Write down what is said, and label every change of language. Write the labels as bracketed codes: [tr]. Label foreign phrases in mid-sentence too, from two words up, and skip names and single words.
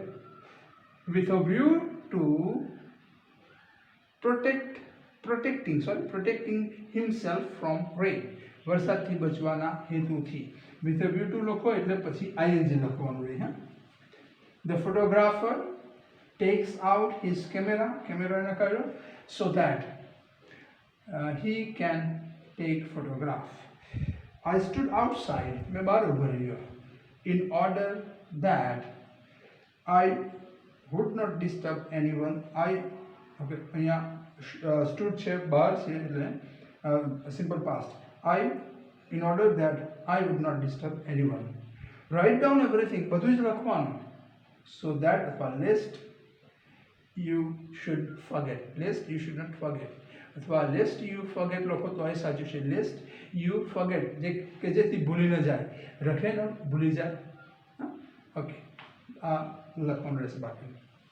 [en] with a view to protecting himself from rain, [gu] વરસાદથી બચવાના હેતુથી. [en] with a view to [gu] લખો એટલે પછી આઈએનજી લખવાનું રહે. [en] હા, the photographer takes out his cameraને કર્યો so that he can take photograph. I stood outside, [gu] મૈં બહાર ઊભો રહ્યો, [en] in order that I would not disturb anyone. [gu] અહીંયા stood છે, બહાર છે એટલે [en] simple past. In order that I would not disturb anyone. Write down everything, [gu] બધું જ લખવાનું, [en] so that lest you should not forget. [gu] અથવા [en] lest you forget [gu] લખો તો એ સાચું છે. [en] lest you forget, [gu] કે જેથી ભૂલી ન જાય, રખે ન ભૂલી જાય. ઓકે, આ લખવાનું રહેશે બાકી.